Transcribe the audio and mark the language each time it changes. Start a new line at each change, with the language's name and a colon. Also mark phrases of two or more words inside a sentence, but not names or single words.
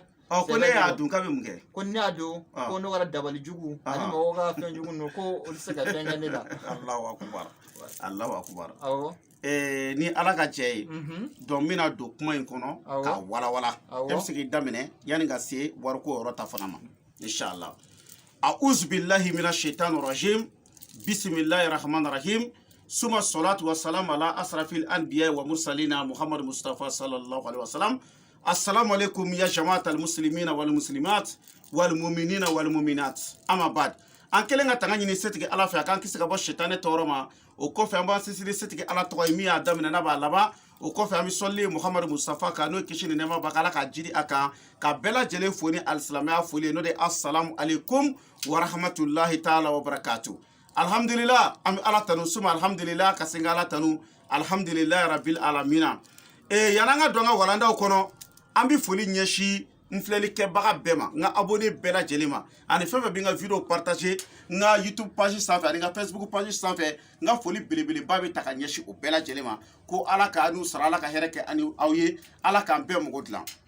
Bambara: ko ne y'a dun k'a bɛ mun kɛ? Ko ne y'a dun ko ne kɛra dabali jugu ani mɔgɔw ka fɛn jugu ninnu ko olu tɛ se ka fɛn kɛ ne la.
Arabic: الله أكبر. الله أكبر.
Bambara: Awɔ. Ni ala ka jɛ ye donc n bɛna don kuma in kɔnɔ k'a walawala. E bɛ se k'i daminɛ yanni ka se wariko yɔrɔ ta fana ma inshallah.
Arabic: أعوذ بالله من الشيطان الرجيم. بسم الله الرحمن الرحيم. ثم صلاة وسلام على أشرف الأنبياء والمرسلين محمد مصطفى صلى الله عليه وسلم. السلام عليكم يا جماعة المسلمين والمسلمات والمؤمنين والمؤمنات. أما بعد.
Bambara: An kelen ka tanga ɲini setigi ala fɛ a k'an kisi ka bɔ shetane tɔɔrɔ ma. O kɔfɛ an b'an sisiri setigi ala tɔgɔ ye min y'a daminɛ n'a b'a laban. O kɔfɛ an bɛ sɔli Muhammad Mustafa kan n'o kisi ni nɛɛma b'a kan ala ka jiri a kan ka bɛɛ lajɛlen fo ni alisilamɛya foli ye n'o de
Arabic: السلام عليكم ورحمة الله تعالى وبركاته.
Bambara: Alhamdulillah an bɛ ala tanu suma alhamdulillah ka sin ka ala tanu
Arabic: الحمد لله رب العالمين.
Bambara: Yan'an ka don an ka walandaw kɔnɔ an bɛ foli ɲɛsin n filɛlikɛbaga bɛɛ ma n ka abonné bɛɛ lajɛlen ma ani fɛn fɛn bɛ n ka
French: video partager
Bambara: n ka YouTube page sanfɛ ani n ka Facebook page sanfɛ n ka foli belebeleba bɛ ta ka ɲɛsin o bɛɛ lajɛlen ma ko ala ka n'u sara ala ka hɛrɛ kɛ ani aw ye ala k'an bɛɛ mɔgɔ dilan.